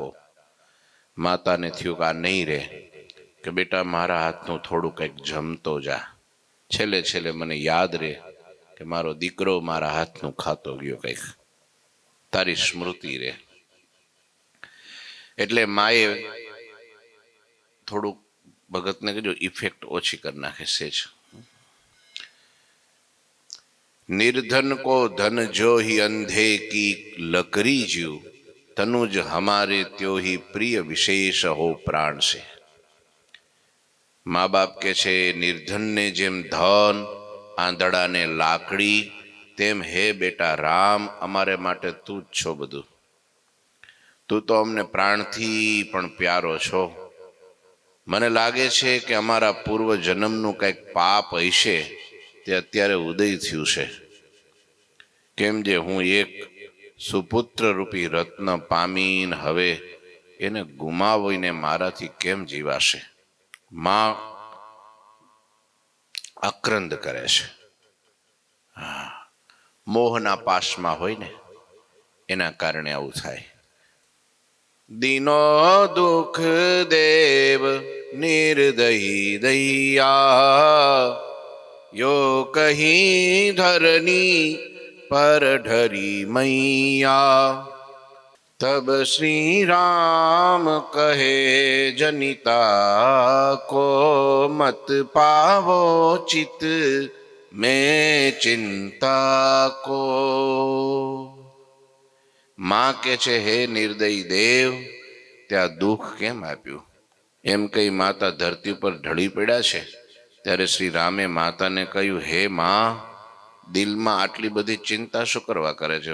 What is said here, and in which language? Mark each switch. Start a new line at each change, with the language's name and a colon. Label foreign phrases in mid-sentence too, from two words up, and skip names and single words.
Gujarati: માતાને થયું કે આ નહીં રહે, કે બેટા મારા હાથનું થોડું કંઈક જમતો જા, છેલ્લે છેલ્લે મને યાદ રહે કે મારો દીકરો મારા હાથનું ખાતો ગયો, કંઈક તારી સ્મૃતિ રહે। એટલે માએ થોડુંક ભગતને કીધું ઇફેક્ટ ઓછી કરી નાખે છે।
Hindi: निर्धन को धन जो ही अंधे की लकड़ी ज्यू तनुज हमारे त्यो ही प्रिय विशेष हो प्राण से।
Gujarati: માં બાપ કે છે નિર્ધન ને જેમ ધન આંધળા ને લાકડી તેમ હે બેટા રામ અમારે માટે તું જ છો બધું। તું તો અમને પ્રાણ થી પણ પ્યારો છો। મને લાગે છે કે અમારા પૂર્વ જન્મનું કંઈક પાપ હશે તે અત્યારે ઉદય થયું છે। કેમ જે હું એક સુપુત્ર રૂપી રત્ન પામીને હવે એને ગુમાવીને મારાથી કેમ જીવાશે। માં આક્રંદ કરે છે। મોહના પાશમાં હોય ને એના કારણે આવું થાય।
Hindi: दीनो दुख देव निर्दयी दैया यो कहीं धरनी पर ढरी मैया। तब श्री राम कहे जनिता को मत पावो चित में चिंता को.
Gujarati: માં કે છે હે નિર્દયી દેવ, ત્યાં દુઃખ કેમ આપ્યું? એમ કઈ માતા ધરતી ઉપર ઢળી પડ્યા છે. ત્યારે શ્રી રામે માતાને કહ્યું, હે માં, દિલમાં આટલી બધી ચિંતા શું કરવા કરે છે?